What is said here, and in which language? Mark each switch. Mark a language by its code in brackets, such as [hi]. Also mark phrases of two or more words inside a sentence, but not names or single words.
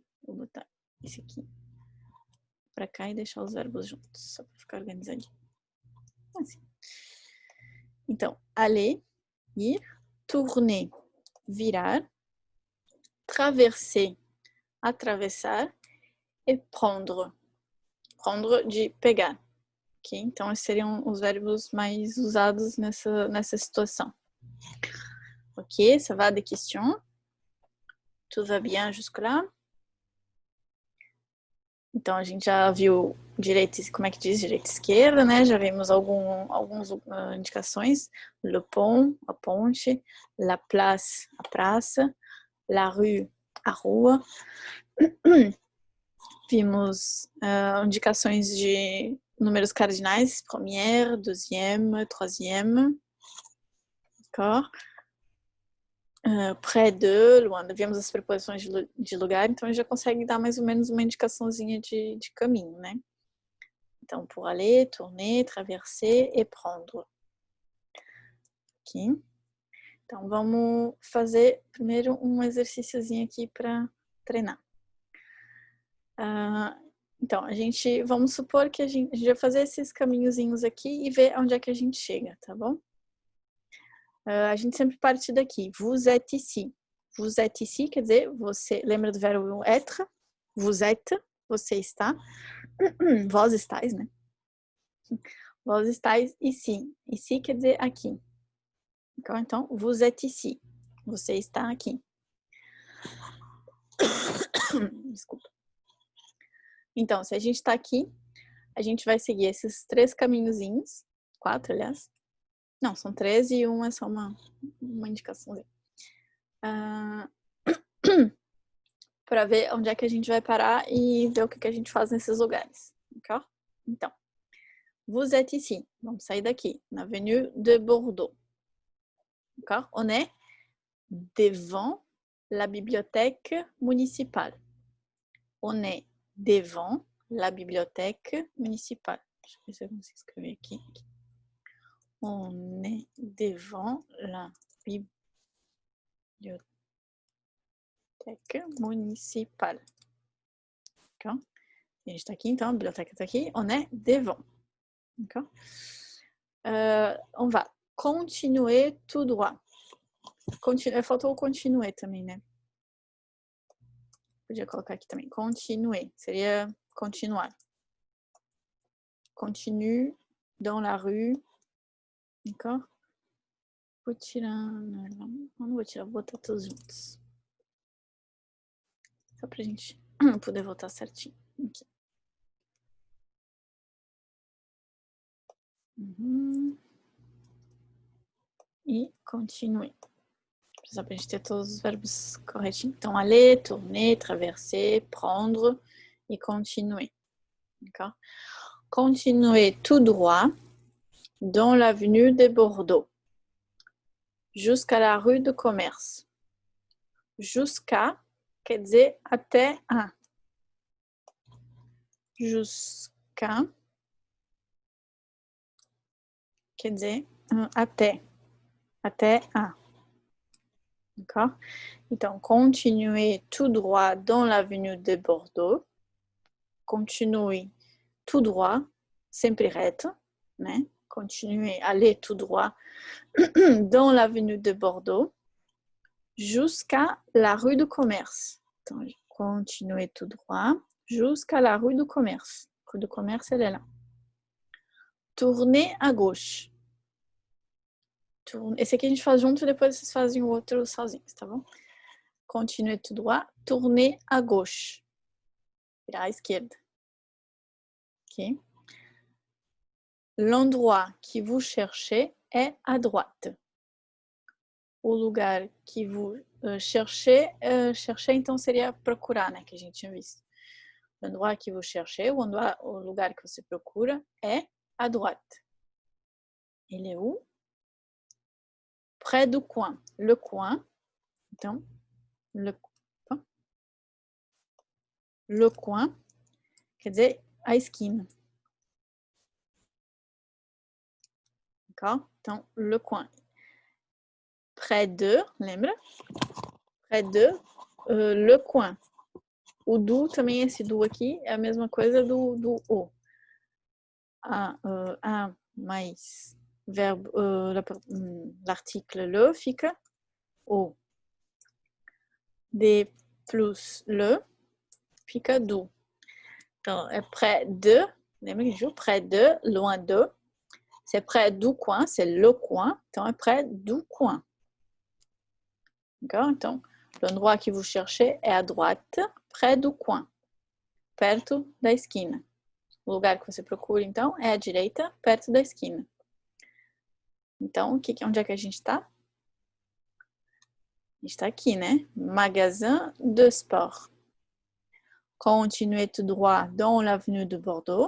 [pt] Vou botar esse aqui para cá e deixar os verbos juntos, só para ficar organizadinho. Assim. Então, aller, ir, tourner, virar, traverser, atravessar e prendre. Prendre de pegar. Okay? Então, esses seriam os verbos mais usados nessa situação. [fr] Ok, ça va des questions? Tout va bien jusque-là? [pt] Então, a gente já viu direita, como é que diz? Direita e esquerda, né? Já vimos algumas indicações. [fr] Le pont, [pt] a ponte. [fr] La place, [pt] a praça. [fr] La rue, [pt] a rua. Vimos indicações de números cardinais. [fr] Première, deuxième, troisième. D'accord? Près de, loin, [pt] vimos as preposições de lugar, então a gente já consegue dar mais ou menos uma indicaçãozinha de caminho, né? Então, [fr] pour aller, tourner, traverser et prendre. Ok? [pt] Então, vamos fazer primeiro um exercíciozinho aqui para treinar. Então, vamos supor que a gente vai fazer esses caminhozinhos aqui e ver onde é que a gente chega, tá bom? A gente sempre parte daqui. [fr] Vous êtes ici. Vous êtes ici [pt] quer dizer, você lembra do verbo [fr] être? Vous êtes, [pt] você está. Vós estáis, né? Vós estáis ici. Ici quer dizer aqui. Então, [fr] vous êtes ici. [pt] Você está aqui. Desculpa. Então, se a gente está aqui, a gente vai seguir esses 3 caminhozinhos. 4, aliás. Não, são 3 e um é só uma indicaçãozinha. Para ver onde é que a gente vai parar e ver o que a gente faz nesses lugares. D'accord? Então, [fr] vous êtes ici. [pt] Vamos sair daqui, na avenue de Bordeaux. [fr] D'accord? On est devant la bibliothèque municipale. On est devant la bibliothèque municipale. Je sais pas si vous [pt] escrevez aqui. [fr] On est devant la bibliothèque municipale. D'accord? [pt] A gente está aqui, então, a biblioteca está aqui. [fr] On est devant. D'accord? On va continuer tout droit. [pt] Faltou o continuer também, né? Podia colocar aqui também. Continuer. Seria continuar. Continue dans la rue. D'accord? Vou tirar... Não vou tirar, vou botar todos juntos. Só pra gente poder voltar certinho. Aqui. E continuer. Só pra gente ter todos os verbos corretinhos. Então, [fr] aller, tourner, traverser, prendre e continuer. D'accord? Continuer tout droit dans l'avenue de Bordeaux jusqu'à la rue du Commerce. [pt] Jusqu'à quer dizer até a. Jusqu'à quer dizer até. Até a. D'accord? Então, [fr] continuer tout droit dans l'avenue de Bordeaux. Continue tout droit, [pt] sempre reto, né? [fr] Continuer, aller tout droit dans l'avenue de Bordeaux jusqu'à la rue du Commerce. Então, continuer tout droit jusqu'à la rue du Commerce. A rue du Commerce, elle est là. Tourner à gauche. [pt] Esse aqui a gente faz junto e depois vocês fazem o outro sozinhos, tá bom? [fr] Continuer tout droit, tourner à gauche. [pt] Virar à esquerda. Ok? [fr] L'endroit que vous cherchez est à droite. [pt] O lugar [fr] que vous cherchez, [pt] chercher então seria procurar, né? Que a gente tinha visto. [fr] L'endroit que vous cherchez, [pt] o lugar que você procura é à droite. Ele é [fr] où? Près du coin. Le coin. [pt] Então, [fr] le coin [pt] quer dizer a esquina. D'accord? Então, [fr] le coin. Près de, lembra? Près de le coin. [pt] O do também, esse do aqui, é a mesma coisa do o. [fr] Mais verbe, l'article le [pt] fica o. [fr] De plus le [pt] fica do. Então, é [fr] près de, [pt] lembra que eu [fr] près de, loin de. C'est près du coin, c'est le coin. Então, é près du coin. D'accord? Então, l'endroit que vous cherchez é à droite, près du coin. [pt] Perto da esquina. O lugar que você procura, então, é à direita, perto da esquina. Então, onde é que a gente está? A gente está aqui, né? [fr] Magasin de sport. Continuez tout droit dans l'avenue de Bordeaux.